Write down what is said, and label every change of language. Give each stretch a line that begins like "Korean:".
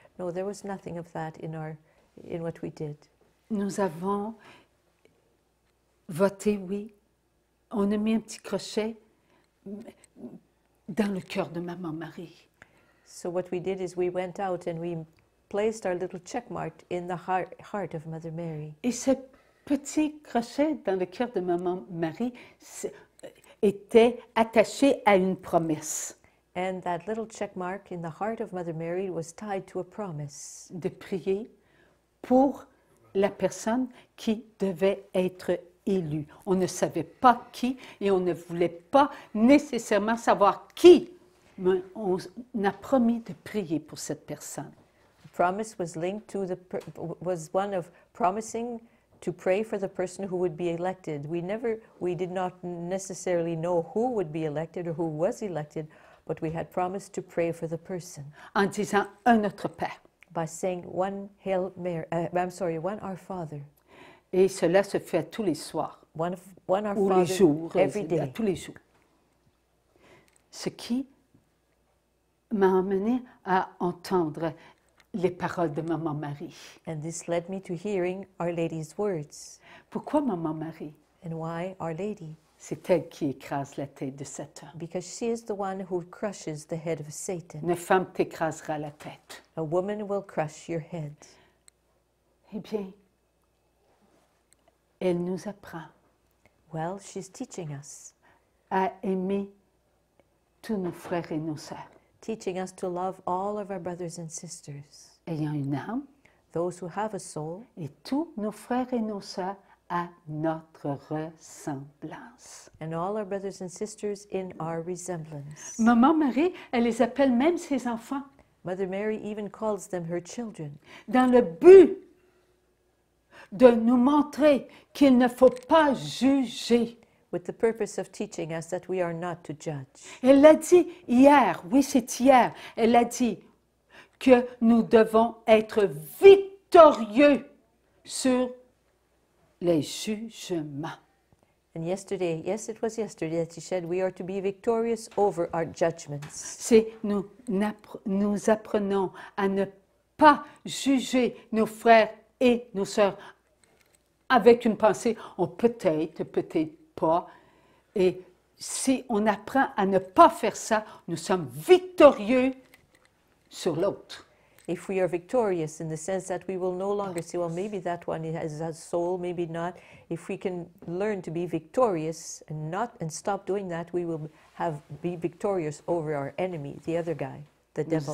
English: No, there was nothing of that in what we did.
French: Nous avons voté oui. On a mis un petit crochet dans le cœur de Maman Marie.
English: So what we did is we went out and we placed our little check mark in the heart of Mother Mary.
French: Et ce petit crochet dans le cœur de Maman Marie était attaché à une promesse.
English: And that little check mark in the heart of Mother Mary was tied to a promise.
French: De prier pour la personne qui devait être élue. On ne savait pas qui et on ne voulait pas nécessairement savoir qui, mais on a promis de prier pour cette personne.
English: The promise was linked to was one of promising to pray for the person who would be elected. We did not necessarily know who would be elected or who was elected, but we had promised to pray for the person.
French: En disant un Notre Père.
English: By saying one Our Father.
French: Et cela se fait tous les soirs.
English: One Our
French: ou
English: Father
French: les jours,
English: every day.
French: à tous les jours. Ce qui m'a amené à entendre les paroles de Maman Marie.
English: And this led me to hearing Our Lady's words.
French: Pourquoi Maman Marie?
English: And why Our Lady?
French: C'est elle qui écrase la tête de Satan.
English: Because she is the one who crushes the head of Satan.
French: Une femme t'écrasera la tête.
English: A woman will crush your head.
French: Eh bien, elle nous apprend
English: Well, she's teaching us.
French: À aimer tous nos frères et nos sœurs.
English: Teaching us to love all of our brothers and sisters.
French: Ayant une âme.
English: Those who have a soul.
French: Et tous nos frères et nos sœurs à notre ressemblance.
English: And all our brothers and sisters in our resemblance.
French: Maman Marie, elle les appelle même ses enfants.
English: Mother Mary even calls them her children,
French: dans le but de nous montrer qu'il ne faut pas juger.
English: with the purpose of teaching us that we are not to judge.
French: Elle l'a dit hier, oui c'est hier, elle a dit que nous devons être victorieux sur les jugements.
English: And yesterday, yes, it was yesterday that she said we are to be victorious over our judgments.
French: C'est nous apprenons à ne pas juger nos frères et nos sœurs avec une pensée, on peut-être, peut-être pas. Et si on apprend à ne pas faire ça, nous sommes victorieux sur l'autre.
English: If we are victorious in the sense that we will no longer say, well, maybe that one has a soul, maybe not. If we can learn to be victorious and stop doing that, we will be victorious over our enemy, the other guy, the devil.